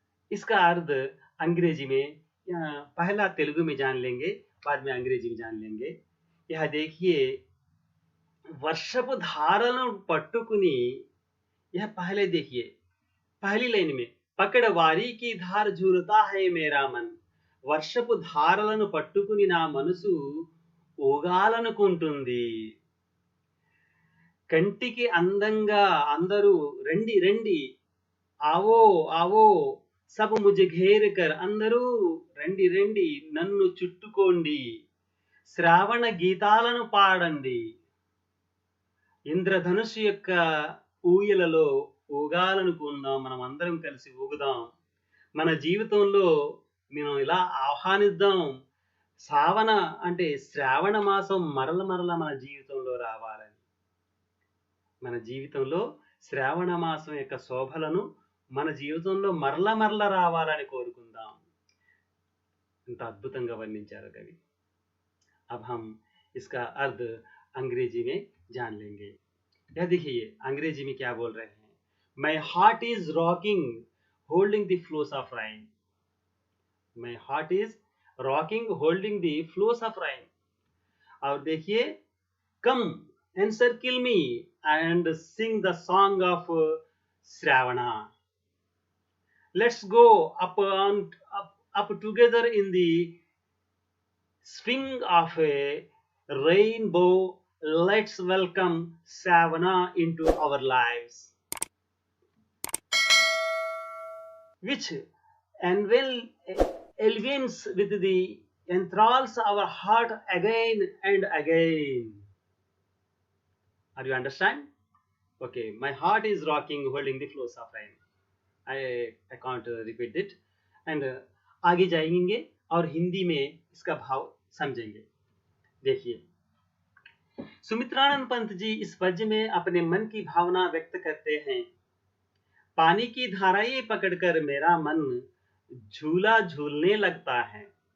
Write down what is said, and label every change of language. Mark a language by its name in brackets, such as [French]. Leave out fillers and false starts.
[Hindi] इसका अर्थ अंग्रेजी में पहला तेलुगु में जान लेंगे, बाद में अंग्रेजी में जान लेंगे. यह देखिए, [Telugu] वर्षపు ధారలను పట్టుకుని, [Hindi] यह पहले देखिए, पहली लाइन में పకడవారి की धार झूलता है मेरा मन. [Telugu] వర్షపు ధారలను పట్టుకుని నా మనసు ఊగాలనుకుంటుంది. కంటికి అందంగా అందరూ రండి రండి, [Hindi] आवो आवो सब मुझे घेर कर, [Telugu] అందరూ రండి రండి నన్ను చుట్టుకోండి. శ్రావణ గీతాలను పాడండి. ఇంద్రధనుషు యొక్క ఊయలలో ఊగాలనుకుందాం. మనం అందరం కలిసి ఊగుదాం. మన జీవితంలో మనం ఇలా ఆహ్వానిద్దాం. శ్రావణ అంటే శ్రావణ మాసం మరల మన జీవితంలో రావాలని. మన జీవితంలో శ్రావణ మాసం యొక్క శోభలను మన జీవితంలో మరల రావాలని కోరుకుందాం. ఇంత అద్భుతంగా వర్ణించారు కవి. [Hindi] अब हम इसका अर्थ अंग्रेजी में जान लेंगे. यह देखिए, अंग्रेजी में क्या बोल रहे हैं. [English] My heart is rocking, holding the flows of rain. My heart is rocking, holding the flows of rain. [Hindi] और देखिए, [English] come encircle me and sing the song of Shravana. Let's go up together in the swing of a rainbow let's welcome Savana into our lives, which envelops with the enthralls our heart again and again. Are you understand? Okay, my heart is rocking, holding the flows of rain. I can't repeat it. And [Hindi] आगे जाएंगे और हिंदी में इसका भाव समझेंगे. देखिए, सुमित्रानंद पंत जी इस पद्य में अपने मन की भावना व्यक्त करते हैं. पानी की धाराएं पकड़कर मेरा मन झूला झूलने लगता है.